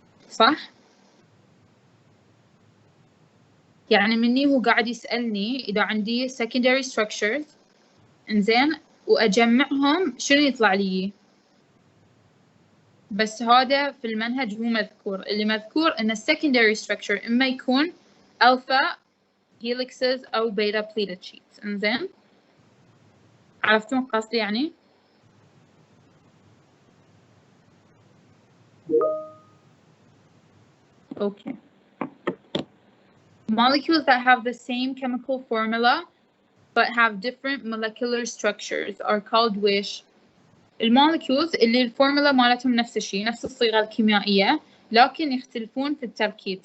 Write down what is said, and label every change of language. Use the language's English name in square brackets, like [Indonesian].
[Arabic] صح؟ يعني مني هو قاعد يسألني إذا عندي secondary structures إنزين وأجمعهم شنو يطلع لي؟ بس هذا في المنهج مو مذكور. اللي مذكور إن secondary structure إما يكون alpha helixes أو beta pleated sheets. إنزين عرفتون قصدي يعني؟ Okay. [English] Molecules that have the same chemical formula but have different molecular structures are called [Arabic] وش؟ المولكيولز اللي الفورمولا مالتهم نفس الشيء، نفس الصيغة الكيميائية، لكن يختلفون في التركيب.